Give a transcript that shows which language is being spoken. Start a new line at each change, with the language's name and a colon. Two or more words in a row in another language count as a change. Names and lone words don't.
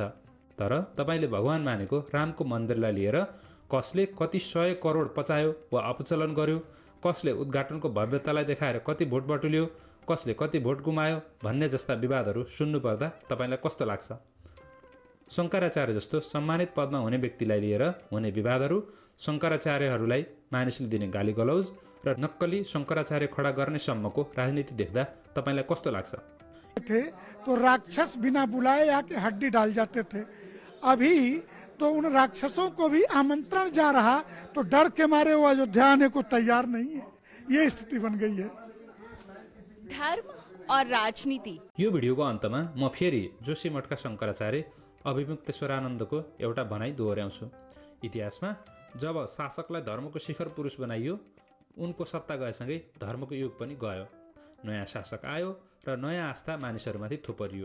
Nepali: तर तपाईँले भगवान मानेको रामको मन्दिरलाई लिएर कसले कति 100 करोड पचायो वा अपचलन गर्यो, कसले उद्घाटनको भव्यतालाई देखाएर कति भोट बटुल्यो, कसले कति भोट गुमायो भन्ने जस्ता विवादहरू सुन्नुपर्दा तपाईँलाई कस्तो लाग्छ? शङ्कराचार्य जस्तो सम्मानित पदमा हुने व्यक्तिलाई लिएर हुने विवादहरू, शङ्कराचार्यहरूलाई मानिसले दिने गाली गलौज र नक्कली शङ्कराचार्य खडा गर्ने सम्मको राजनीति देख्दा तपाईँलाई कस्तो लाग्छ?
Hindi: थे तो राक्षस बिना बुलाए आके हड्डी डाल जाते थे। अभी तो उन राक्षसों को भी आमंत्रण जा रहा तो डर के मारे वो अयोध्या आने को तैयार नहीं है। ये स्थिति बन गई है। धर्म और राजनीति।
Nepali: यो भिडियोको अन्तमा म फेरि जोशी मठका शङ्कराचार्य अभिमुक्तेश्वरानन्दको एउटा भनाइ दोहोर्याउँछु। इतिहासमा जब शासकलाई धर्मको शिखर पुरुष बनाइयो, उनको सत्ता गएसँगै धर्मको युग पनि गयो। नयाँ शासक आयो र नयाँ आस्था मानिसहरूमाथि थोपरियो।